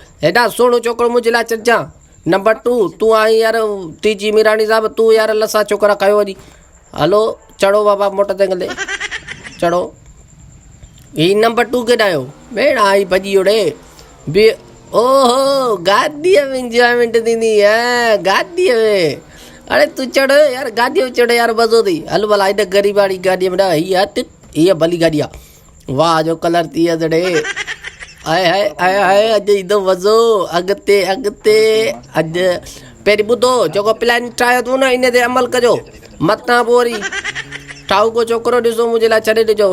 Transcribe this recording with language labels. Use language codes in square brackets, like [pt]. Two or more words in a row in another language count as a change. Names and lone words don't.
[sd] हेॾा सुहिणो छोकिरो मुंहिंजे लाइ चढ़जां। नंबर 2 तूं आई यार TG मीराणी साहब, तूं यार लसा छोकिरा कयो वरी। हलो चढ़ो बाबा मोटरसाइकिल ते चढ़ो। ही नंबर 2 केॾा आयो भेण? आई भॼी ओड़े बि। ओहो गाॾीअ में इंजॉयमेंट थींदी है, गाॾीअ में। अरे तूं चढ़ यार गाॾीअ में चढ़ यार, मज़ो अथई। हल भला हिन ग़रीब वारी गाॾीअ में हीअ भली गाॾी आहे। वाह जो कलर थी वियसि हाय अॼु ईंदो मज़ो। अॻिते अॼु पहिरीं ॿुधो, जेको प्लान ठाहियो अथऊं न इन ते अमल कजो। मथां पोइ वरी ठाऊ को छोकिरो ॾिसो मुंहिंजे लाइ छॾे ॾिजो।